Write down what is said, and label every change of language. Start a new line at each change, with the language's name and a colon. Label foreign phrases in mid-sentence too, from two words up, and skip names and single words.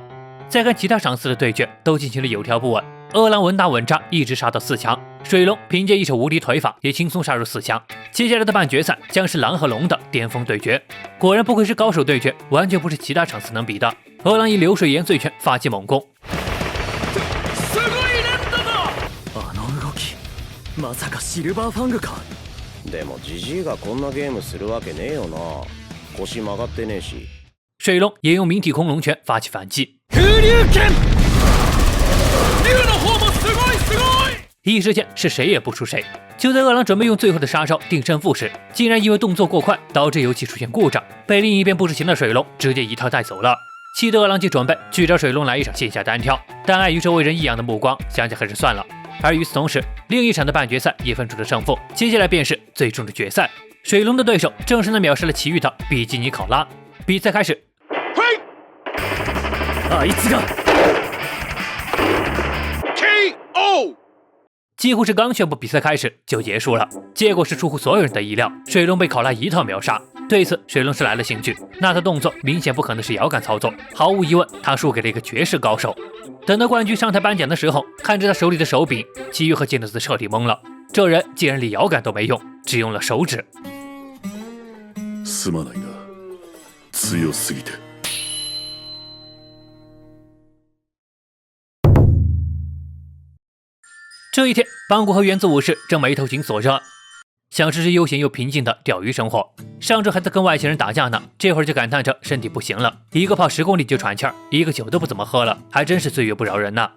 Chinese: 再看其他场次的对决，都进行了有条不紊。饿狼稳打稳扎，一直杀到4强。水龙凭借一手无敌腿法，也轻松杀入4强。接下来的半决赛将是狼和龙的巅峰对决。果然不愧是高手对决，完全不是其他场次能比的。饿狼以流水盐碎拳发起猛攻。
Japanese: まさかシルバーファングか。でもジジイがこんなゲームするわけねえよな。腰曲がってねえし。
Chinese: 水龙也用明体恐龙拳发起反击。空流拳。
Japanese: 竜の方もすごいすごい。
Chinese: 一时间是谁也不输谁。就在饿狼准备用最后的杀招定胜负时，竟然因为动作过快导致游戏出现故障，被另一边不知情的水龙直接一套带走了。气得饿狼就准备去找水龙来一场线下单挑，但碍于周围人异样的目光，想想还是算了。而与此同时，另一场的半决赛也分出了胜负，接下来便是最终的决赛。水龙的对手正是那秒杀了奇遇的比基尼考拉。比赛开始。
Japanese: あいつが KO。
Chinese: 几乎是刚宣布比赛开始就结束了，结果是出乎所有人的意料，水龙被考拉一套秒杀。对此，水龙是来了兴趣，那他动作明显不可能是摇杆操作，毫无疑问，他输给了一个绝世高手。等到冠军上台颁奖的时候，看着他手里的手柄，奇遇和杰诺斯彻底懵了，这人竟然连摇杆都没用，只用了手指。
Japanese: すまないな。強すぎて。
Chinese: 这一天，邦古和原子武士正眉头紧锁着，享受着悠闲又平静的钓鱼生活。上周还在跟外星人打架呢，这会儿就感叹着身体不行了，一个跑10公里就喘气儿，一个酒都不怎么喝了，还真是岁月不饶人呐。